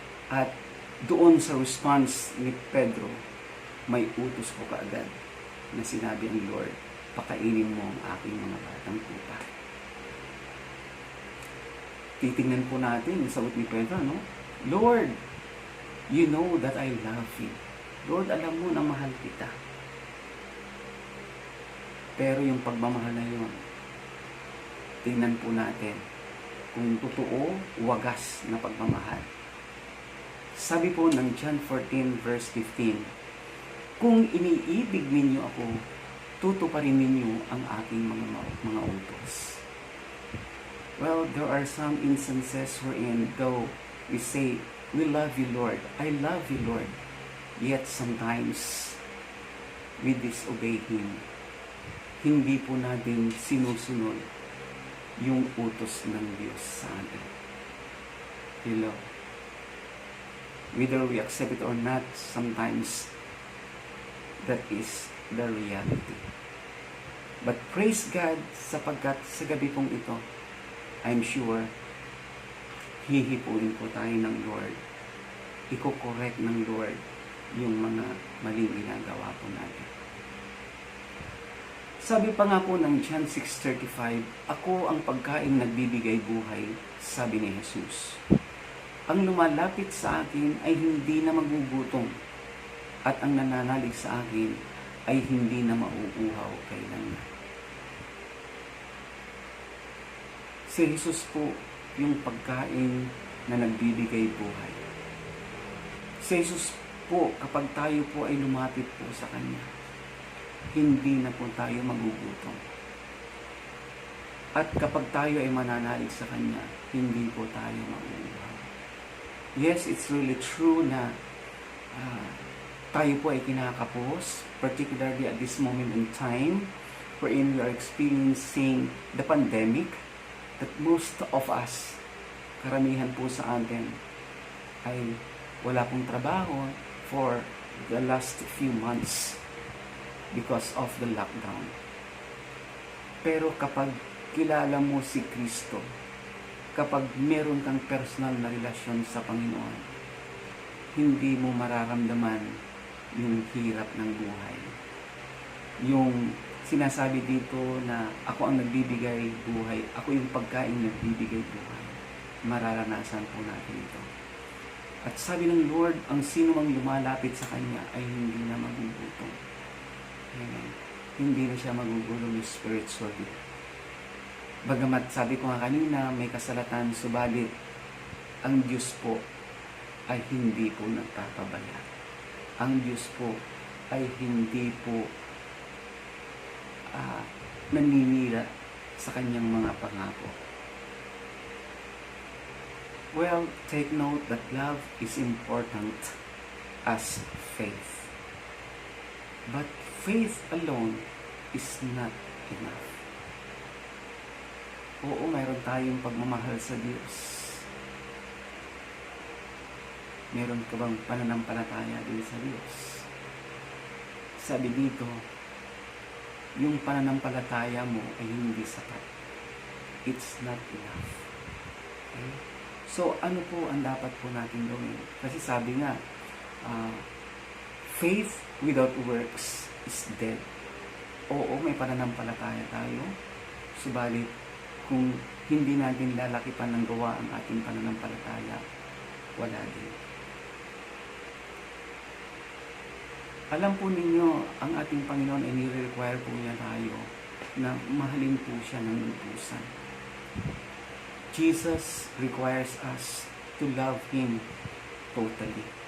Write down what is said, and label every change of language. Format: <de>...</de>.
<tl>At doon sa response ni Pedro, may utos ko kaagad na sinabi ang Lord, pakainin mo ang aking mga batang tupa. Titingnan po natin yung sagot ni Pedro, no?</tl> <en>Lord, you know that I love you.</en> <tl>Lord, alam mo na mahal kita. Pero yung pagmamahal na yun, tingnan po natin kung totoo, wagas na pagmamahal. Sabi po ng John 14 verse 15, kung iniibig ninyo ako, tutuparin ninyo ang aking mga utos.</tl> <en>Well, there are some instances wherein though we say, we love you, Lord. I love you, Lord. Yet sometimes, we disobey Him.</en> <tl>Hindi po natin sinusunod yung utos ng Diyos sa atin. Hello.</tl> <en>Whether we accept it or not, sometimes that is the reality. But praise God,</en> <tl>sapagkat sa gabi pong ito,</tl> <en>I'm sure,</en> <tl>hihipuin po tayo ng Lord. Iko-correct ng Lord yung mga maling ginagawa po natin. Sabi pa nga po ng John 6:35, ako ang pagkain nagbibigay buhay, sabi ni Jesus. Ang lumalapit sa akin ay hindi na magugutom, at ang nananalig sa akin ay hindi na mauuhaw kailanman. Si Jesus po yung pagkain na nagbibigay buhay. Si Jesus po, kapag tayo po ay lumapit po sa Kanya, hindi na po tayo magugutom. At kapag tayo ay mananalig sa Kanya, hindi po tayo mauuhaw.</tl> <en>Yes, it's really true</en> <tl>na tayo po ay kinakapos,</tl> <en>particularly at this moment in time, wherein we are experiencing the pandemic, that most of us,</en> <tl>karamihan po sa atin, ay wala pong trabaho</tl> <en>for the last few months because of the lockdown.</en> <tl>Pero kapag kilala mo si Kristo, kapag meron kang personal na relasyon sa Panginoon, hindi mo mararamdaman yung hirap ng buhay. Yung sinasabi dito na ako ang nagbibigay buhay, ako yung pagkain nagbibigay buhay. Mararanasan po natin ito. At sabi ng Lord, ang sino mang lumalapit sa Kanya ay hindi na magugutom. Amen. Hindi na siya magugutom spiritually. Bagamat sabi ko nga kanina, may kasalatan, subalit ang Diyos po ay hindi po nagpapabaya. Ang Diyos po ay hindi po naninira sa Kanyang mga pangako.</tl> <en>Well, take note that love is important as faith. But faith alone is not enough.</en> <tl>Oo, mayroon tayong pagmamahal sa Diyos. Meron ka bang pananampalataya din sa Diyos? Sabi dito, yung pananampalataya mo ay hindi sapat.</tl> <en>It's not enough. Okay?</en> <tl>So, ano po ang dapat po natin gawin? Kasi sabi nga,</tl> <en>faith without works is dead.</en> <tl>Oo, may pananampalataya tayo. Subalit, kung hindi natin lalakipan ng gawa ang ating pananampalataya, wala din. Alam po ninyo, ang ating Panginoon ay nire-require po niya tayo na mahalin po siya ng lubusan.</tl> <en>Jesus requires us to love Him totally.</en>